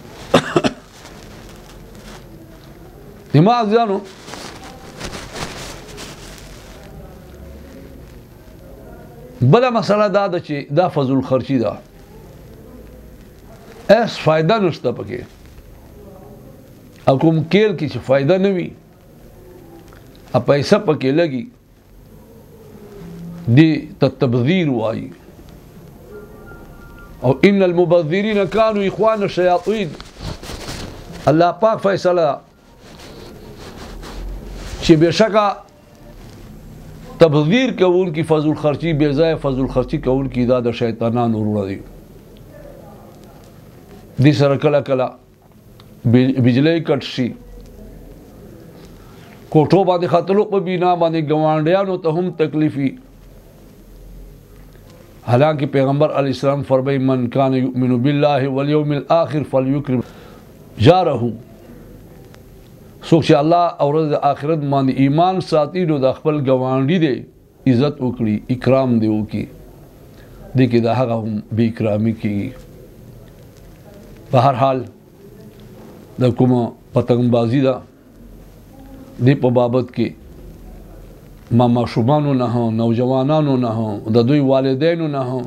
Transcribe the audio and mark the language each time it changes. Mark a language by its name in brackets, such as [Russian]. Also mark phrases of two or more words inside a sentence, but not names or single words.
[Pashto] دماغیانو بله مسله دا ده چې دا فضل خرچي ده، هیڅ فایده نشته پکې، او کوم کېل کې چې فایده نه وي پیسه پکې لګي دې ته تبذیر وایي. او [Arabic] ان المبذرین کانوا اخوان الشیاطین، [Pashto] الله پاک فیصله چې بشکه تبذیر کول کی فضل خرچی بے ځای فضل خرچی کول کی دا د شیطانانو وروڼه دي. دې سره کله کله بجلی کټ شي، کوټو باندې خطلو په بنا باندې ګوانډیانو ته هم تکلیفي. [Urdu] حالانکہ پیغمبر علیہ السلام فرمائی [Arabic] من کان یؤمن باللہ والیوم الآخر فلیکرم جارہ، [Pashto] څوک چې الله او ورځ د آخرت باندې ایمان ساتي نو د خپل ګاونډي دی عزت وکړي اکرام دی وکړي دې کې د هغه هم بې اکرامي کېږي په هر حال د کومه پتنګبازي ده دې په بابت کې ماشومانو نه نوجوانانو نه د دوی والدینو نه